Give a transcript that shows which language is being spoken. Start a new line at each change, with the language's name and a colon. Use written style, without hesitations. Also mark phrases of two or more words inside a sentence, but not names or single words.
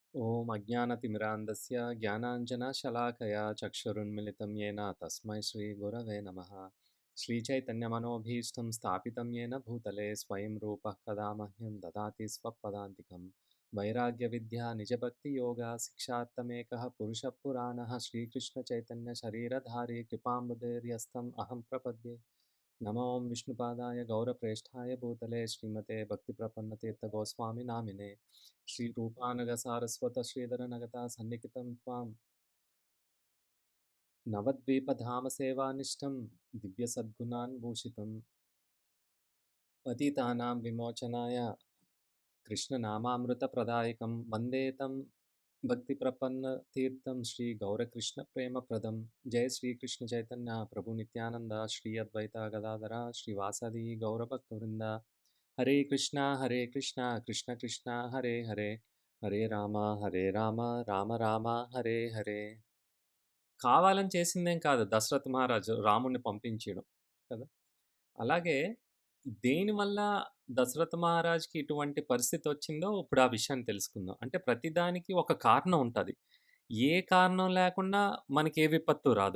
Sanskrit: ఓం అజ్ఞానతిమిరాంధస్య జ్ఞానాంజనశలాకయా చక్షురున్మిళితం येन తస్మై శ్రీగురవే నమః. శ్రీచైతన్యమనోభీష్టం స్థాపితం येन భూతలే స్వయం రూపः కదా మహ్యం దదాతి స్వపదాంతికం. వైరాగ్యవిద్యా నిజభక్తియోగా శిక్షార్థమేకः పురుషः పురాణः శ్రీకృష్ణచైతన్యశరీరధారీ కృపాంబుధైర్యస్తం అహం ప్రపద్యే. నమో ఓం విష్ణుపాదాయ గౌరప్రేష్ఠాయ భూతలే శ్రీమతే భక్తిప్రపన్నతీర్థగోస్వామి నామినే. श्रीरूपानगसारस्वत श्रीधरनगता सन्निहितं त्वां नवद्वीपधामसेवानिष्टं दिव्यसद्गुणान् भूषितं पतितानां विमोचनाय कृष्णनामामृतप्रदायकं वन्दे तं भक्तिप्रपन्नतीर्थं श्रीगौरकृष्णप्रेमप्रदं. जय श्रीकृष्णचैतन्य प्रभु नित्यानन्द श्री अद्वैता गदाधर श्रीवासदि गौरभक्तवृन्द. हरे कृष्णा कृष्ण कृष्ण हरे हरे, హరే రామ రామ రామ హరే హరే.
Telugu: కావాలని చేసిందేం కాదు దశరథ మహారాజు రాముడిని పంపించడం కదా. అలాగే దేనివల్ల దశరథ మహారాజుకి ఇటువంటి పరిస్థితి వచ్చిందో ఇప్పుడు ఆ విషయాన్ని తెలుసుకుందాం. అంటే ప్రతిదానికి ఒక కారణం ఉంటుంది. ఏ కారణం లేకుండా మనకి ఏ విపత్తు రాదు.